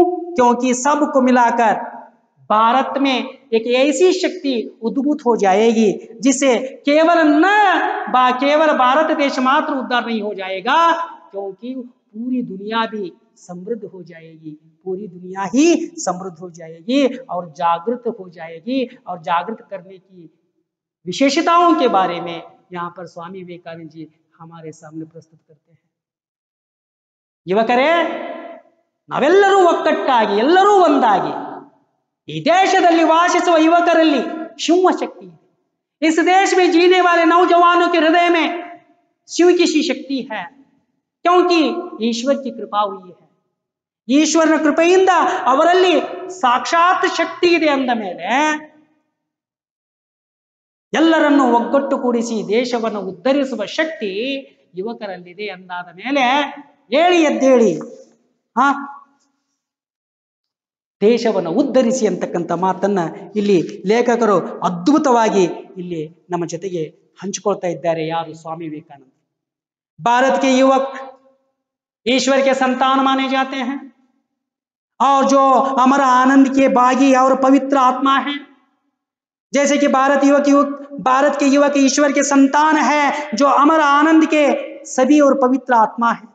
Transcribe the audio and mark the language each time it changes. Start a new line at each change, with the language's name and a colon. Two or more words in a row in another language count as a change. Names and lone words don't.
Hindi: क्योंकि सबको मिलाकर भारत में एक ऐसी शक्ति उद्भूत हो जाएगी जिसे केवल भारत देश मात्र उद्धार नहीं हो जाएगा, क्योंकि पूरी दुनिया भी समृद्ध हो जाएगी, पूरी दुनिया ही समृद्ध हो जाएगी और जागृत हो जाएगी। और जागृत करने की विशेषताओं के बारे में यहाँ पर स्वामी विवेकानंद जी हमारे सामने प्रस्तुत करते हैं।
Kannada: ಯುವಕರೇ, ನಾವೆಲ್ಲರೂ ಒಕ್ಕಟ್ಟಾಗಿ ಎಲ್ಲರೂ ಒಂದಾಗಿ ಈ ದೇಶದಲ್ಲಿ ವಾಸಿಸುವ ಯುವಕರಲ್ಲಿ ಶಿವ ಶಕ್ತಿ है।
Hindi: इस देश में जीने वाले नौजवानों के हृदय में शिव की सी शक्ति है, क्योंकि ईश्वर की कृपा हुई है।
Kannada: ಈಶ್ವರನ ಕೃಪೆಯಿಂದ ಅವರಲ್ಲಿ ಸಾಕ್ಷಾತ್ ಶಕ್ತಿ ಇದೆ ಅಂದ ಮೇಲೆ ಎಲ್ಲರನ್ನು ಒಗ್ಗಟ್ಟುಗೂಡಿಸಿ ದೇಶವನ್ನು ಉದ್ಧರಿಸುವ ಶಕ್ತಿ ಯುವಕರಲ್ಲಿದೆ ಎಂದಾದ ಮೇಲೆ ಹೇಳಿ ಎದ್ದೇಳಿ ದೇಶವನ್ನು ಉದ್ಧರಿಸಿ ಅಂತಕ್ಕಂಥ ಮಾತನ್ನ ಇಲ್ಲಿ ಲೇಖಕರು ಅದ್ಭುತವಾಗಿ ಇಲ್ಲಿ ನಮ್ಮ ಜೊತೆಗೆ ಹಂಚಿಕೊಳ್ತಾ ಇದ್ದಾರೆ। ಯಾರು? ಸ್ವಾಮಿ ವಿವೇಕಾನಂದ।
Hindi: भारत के युवक ईश्वर के संतान माने जाते हैं और जो अमर आनंद के बागी और पवित्र आत्मा है। जैसे कि भारत के युवक ईश्वर के संतान है जो अमर आनंद के सभी और पवित्र आत्मा है।